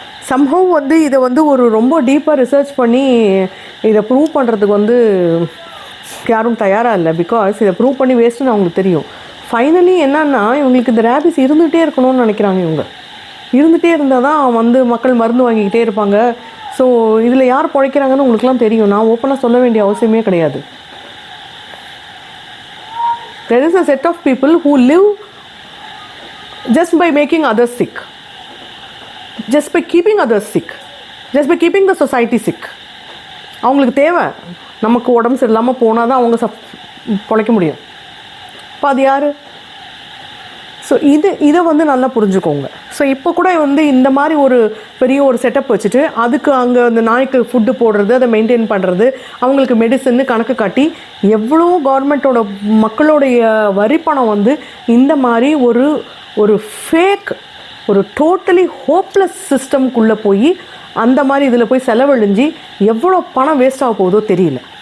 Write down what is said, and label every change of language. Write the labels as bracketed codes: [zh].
[ta] Somehow வந்து இதை வந்து ஒரு ரொம்ப டீப்பாக ரிசர்ச் பண்ணி இதை ப்ரூவ் பண்ணுறதுக்கு வந்து யாரும் தயாராக இல்லை. பிகாஸ் இதை ப்ரூவ் பண்ணி வேஸ்ட்டுன்னு அவங்களுக்கு தெரியும். ஃபைனலி என்னன்னா, இவங்களுக்கு இந்த ரேபிஸ் இருந்துகிட்டே இருக்கணும்னு நினைக்கிறாங்க. இவங்க இருந்துகிட்டே இருந்தால் தான் வந்து மக்கள் மருந்து வாங்கிக்கிட்டே இருப்பாங்க. ஸோ இதில் யார் பிழைக்கிறாங்கன்னு உங்களுக்குலாம் தெரியும். நான் ஓப்பனாக சொல்ல வேண்டிய அவசியமே கிடையாது. [en] There is a set of people who live just by making others sick, just by keeping others sick, just by keeping the society sick. [ta] அவங்களுக்கு தேவை நமக்கு உடம்பு சரியில்லாமல் போனால் தான் அவங்க பிழைக்க முடியும். இப்போ அது யார்? ஸோ இதை வந்து நல்லா புரிஞ்சுக்கோங்க. ஸோ இப்போ கூட வந்து இந்த மாதிரி ஒரு பெரிய ஒரு செட்டப் வச்சுட்டு அதுக்கு அங்கே அந்த நாய்க்கு ஃபுட்டு போடுறது, அதை மெயின்டைன் பண்ணுறது, அவங்களுக்கு மெடிசன்னு கணக்கு காட்டி எவ்வளோ கவர்மெண்ட்டோட மக்களுடைய வரி பணம் வந்து இந்த மாதிரி ஒரு ஃபேக், ஒரு டோட்டலி ஹோப்லெஸ் சிஸ்டம்குள்ளே போய் அந்த மாதிரி இதில் போய் செலவழிஞ்சு எவ்வளோ பணம் வேஸ்ட் ஆக போகுதோ தெரியல.